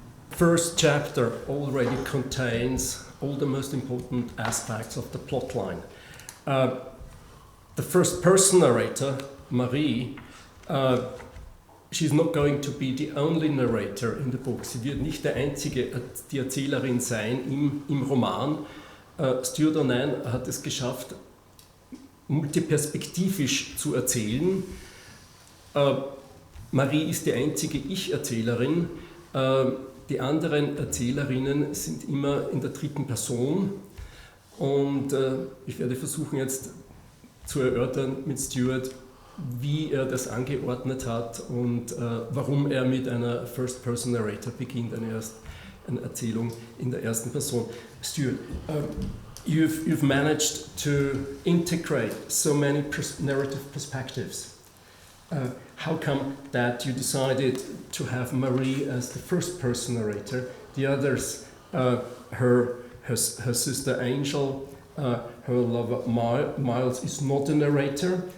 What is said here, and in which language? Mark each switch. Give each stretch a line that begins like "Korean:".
English: First chapter already contains all the most important aspects of the plotline. The first person narrator, Marie, she's not going to be the only narrator in the book.
German: Sie wird nicht die Erzählerin sein im Roman. Stewart O'Nan hat es geschafft, multiperspektivisch zu erzählen. Marie ist die einzige Ich-Erzählerin. Die anderen Erzählerinnen sind immer in der dritten Person. Und ich werde versuchen jetzt zu erörtern mit Stewart, wie er das angeordnet hat und warum er mit einer First-Person-Narrator beginnt, eine Erzählung in der ersten Person.
English: Stewart, you've managed to integrate so many narrative perspectives. How come that you decided to have Marie as the first-person narrator? The others, her sister Angel, her lover Miles is not a narrator.